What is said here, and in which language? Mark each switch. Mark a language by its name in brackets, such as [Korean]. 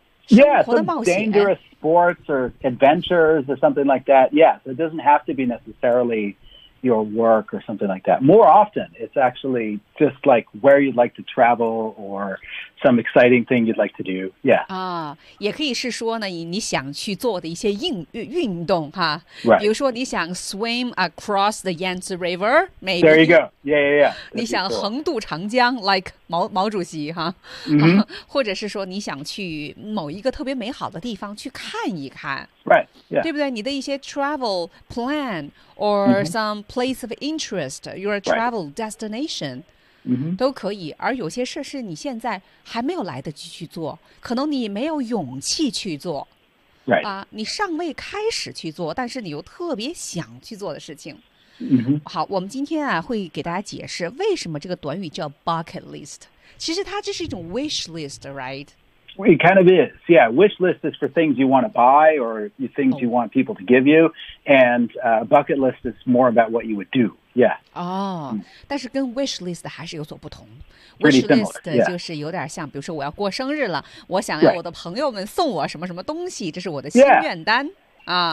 [English] Yeah, some dangerous sports or adventures or something like that. Yeah, so it doesn't have to be necessarily... your work or something like that. More often, it's actually just like where you'd like to travel or some exciting thing you'd like to do. Yeah. [Chinese] 啊，也可以是说呢，你想去做的一些运动哈。 [English] Right. [Chinese] 比如说，你想 swim across the Yangtze River, maybe. [English] There you go. Yeah. [Chinese] 你想横渡长江 ，like 毛主席哈。或者是说，你想去某一个特别美好的地方去看一看。 [English] Right. Yeah. 对不对？你的一些 travel plan or some place of interest, your travel destination. [Chinese] 都可以，而有些事是你现在还没有来得及去做，可能你没有勇气去做，你尚未开始去做，但是你又特别想去做的事情。好，我们今天啊会给大家解释为什么这个短语叫 bucket list， 其实它这是一种 wish list， right？ [English] It kind of is, yeah. Wish list is for things you want to buy or things you want people to give you, and bucket list is more about what you would do. Yeah. [Chinese] 哦，但是跟 wish list 还是有所不同。 [English] Pretty similar. [Chinese] Wish list 就是有点像，比如说我要过生日了，我想要我的朋友们送我什么什么东西，这是我的心愿单啊。